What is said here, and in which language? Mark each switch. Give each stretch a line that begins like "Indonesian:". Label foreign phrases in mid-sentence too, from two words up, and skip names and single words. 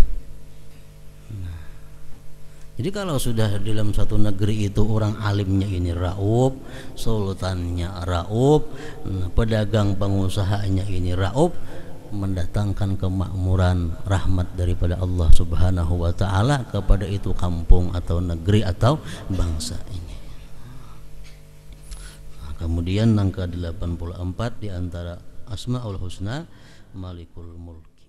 Indonesian: Jadi kalau sudah dalam satu negeri itu orang alimnya ini raub, sultannya raub, pedagang pengusahanya ini raub, mendatangkan kemakmuran rahmat daripada Allah
Arabic: Subhanahu wa taala
Indonesian: kepada itu kampung atau negeri atau bangsa ini. Nah, kemudian yang ke-84 di antara Asmaul Husna Malikul Mulk.